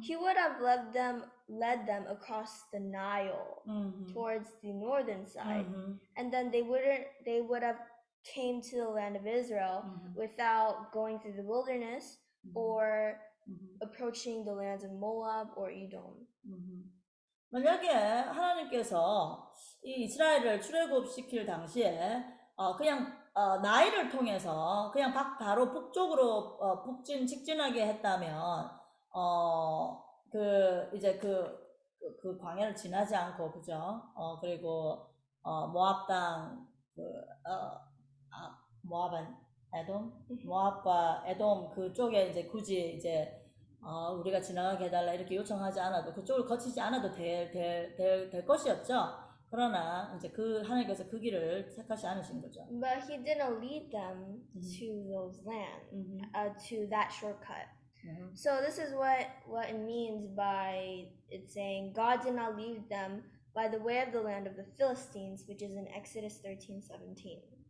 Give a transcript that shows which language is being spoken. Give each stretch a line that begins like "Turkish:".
English: he would have led them across the Nile Mhm. towards the northern side, Mhm. and then they would have came to the land of Israel Mhm. without going through the wilderness Mhm. or Mhm. approaching the lands of Moab or Edom. Mhm.
Korean: 만약에 하나님께서 이 이스라엘을 출애굽시킬 당시에 그냥 나일을 통해서 그냥 바로 북쪽으로 직진하게 했다면 그 이제 그 광야를 지나지 않고 그죠? 그리고 모압 땅 모압은 에돔 모압과 에돔 그쪽에 이제 굳이 이제 우리가 지나가게 해달라 이렇게 요청하지 않아도 그쪽을 거치지 않아도 될 것이었죠. 그러나 이제 하나님께서 그 길을 택하지 않으신 거죠.
English: But he didn't lead them to those lands, to that shortcut. So this is what it means by it saying God did not lead them by the way of the land of the Philistines, which is in Exodus 13:17.